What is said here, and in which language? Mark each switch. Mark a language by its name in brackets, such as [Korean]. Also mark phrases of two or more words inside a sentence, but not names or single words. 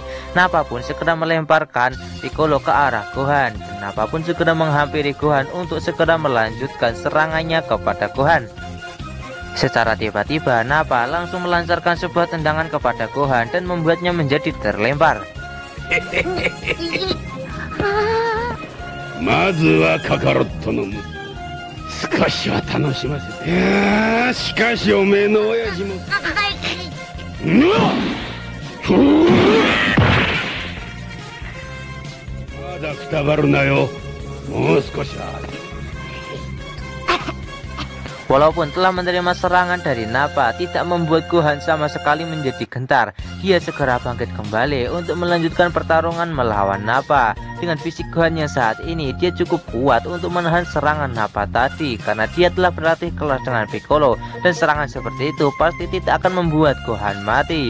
[Indonesian] Nappa pun segera melemparkan Piccolo ke arah Gohan, dan Nappa pun segera menghampiri Gohan untuk segera melanjutkan serangannya kepada Gohan. Secara tiba-tiba Nappa langsung melancarkan sebuah tendangan kepada Gohan dan membuatnya menjadi terlempar. [Japanese] まずはカカロットの息子少しは楽しませて。いやーしかしおめえの親父もうわっふうまだくたばるなよ。もう少しは。 [Indonesian] Walaupun telah menerima serangan dari Nappa, tidak membuat Gohan sama sekali menjadi gentar. Dia segera bangkit kembali untuk melanjutkan pertarungan melawan Nappa. Dengan fisik Gohan yang saat ini, dia cukup kuat untuk menahan serangan Nappa tadi, karena dia telah berlatih kelas dengan Piccolo, dan serangan seperti itu pasti tidak akan membuat Gohan mati.